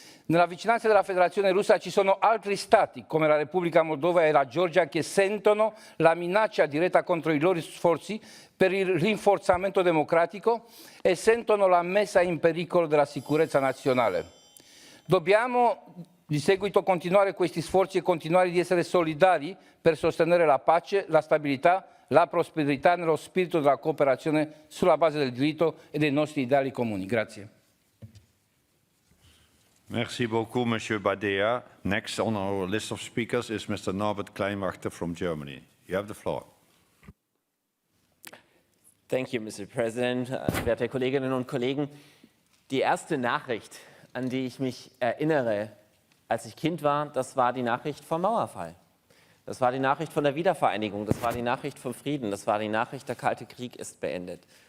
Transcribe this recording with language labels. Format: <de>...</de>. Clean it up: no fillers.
<it>Nella vicinanza della Federazione Russa ci sono altri stati, come la Repubblica Moldova e la Georgia, che sentono la minaccia diretta contro i loro sforzi per il rinforzamento democratico e sentono la messa in pericolo della sicurezza nazionale. Dobbiamo di seguito continuare questi sforzi e continuare di essere solidari per sostenere la pace, la stabilità, la prosperità nello spirito della cooperazione sulla base del diritto e dei nostri ideali comuni. Grazie.</it> <fr>Merci beaucoup, Monsieur Badea.</fr> <en>Next on our list of speakers is Mr. Norbert Kleinwachter from Germany. You have the floor. Thank you, Mr. President.</en> <de>Werte Kolleginnen und Kollegen, die erste Nachricht, an die ich mich erinnere, als ich Kind war, das war die Nachricht vom Mauerfall. Das war die Nachricht von der Wiedervereinigung, das war die Nachricht vom Frieden, das war die Nachricht, der Kalte Krieg ist beendet.</de>